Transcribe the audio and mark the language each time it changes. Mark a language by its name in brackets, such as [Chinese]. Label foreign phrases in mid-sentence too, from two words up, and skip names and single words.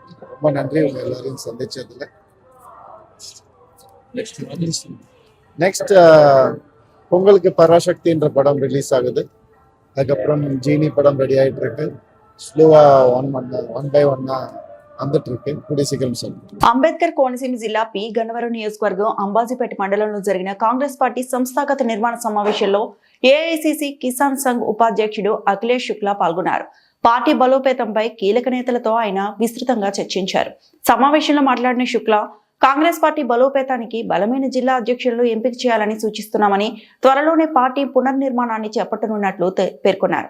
[Tamil] ரொம்ப நன்றி உங்கள் எல்லாரையும் சந்திச்சதுல. நெக்ஸ்ட் பொங்கலுக்கு பராசக்தின்ற படம் ரிலீஸ் ஆகுது. அதுக்கப்புறம் ஜீனி படம் ரெடி ஆயிட்டு இருக்கு. ஸ்லோவா [English] one by one [Tamil] வந்துட்டு இருக்கு. கூடிய சீக்கிரம் சொல்லுங்க. [Telugu] అంబేద్కర్ కోనసీమ జిల్లా పి గన్నవరం నియోజకవర్గం అంబాజీపేట మండలంలో జరిగిన కాంగ్రెస్ పార్టీ సంస్థాగత నిర్మాణ సమావేశంలో ఏఐసిసి కిసాన్ సంఘ్ ఉపాధ్యక్షుడు అఖిలేష్ శుక్లా పాల్గొన్నారు. పార్టీ బలోపేతంపై కీలక నేతలతో ఆయన విస్తృతంగా చర్చించారు. సమావేశంలో మాట్లాడిన శుక్లా కాంగ్రెస్ పార్టీ బలోపేతానికి బలమైన జిల్లా అధ్యక్షులను ఎంపిక చేయాలని సూచిస్తున్నామని, త్వరలోనే పార్టీ పునర్నిర్మాణాన్ని చేపట్టనున్నట్లు పేర్కొన్నారు.